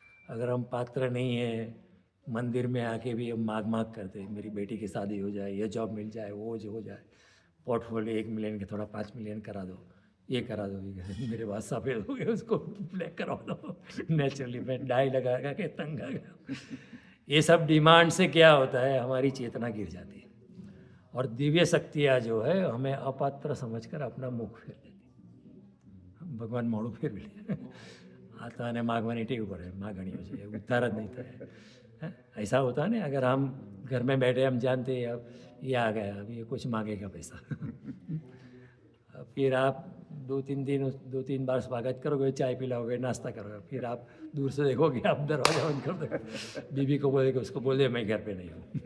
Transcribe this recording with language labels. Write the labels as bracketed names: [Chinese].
[Hindi] अगर हम पात्र नहीं हैं, मंदिर में आके भी हम मांग मांग करते हैं, मेरी बेटी की शादी हो जाए, ये जॉब मिल जाए, वो जो हो जाए, पोर्टफोलियो 1 मिलियन के थोड़ा 5 मिलियन करा दो, ये करा दो, मेरे पास सफ़ेद हो गए, उसको ब्लैक करवा दो. नेचुरली मैं डाई लगा के तंग आ गया. ये सब डिमांड से क्या होता है, हमारी चेतना गिर जाती है. और दिव्य शक्तियाँ जो है हमें अपात्र समझकर अपना मुख फेर देती. [Gujarati] भगवान मोड़ू फेरवी લે. આ તો આને માગવાની ટેવ પડે, માગણીઓ છે, ઉદ્ધાર જ નહીં થાય. [Hindi] ऐसा होता है ना, अगर हम घर में बैठे हम जानते हैं अब ये आ गया, अब ये कुछ मांगेगा पैसा. फिर आप 2-3 बार स्वागत करोगे, चाय पिलाओगे, नाश्ता करोगे, फिर आप दूर से देखोगे, आप दरवाजा बंद कर दोगे, बीबी को बोलेगे, उसको बोल दे मैं घर पे नहीं हूँ.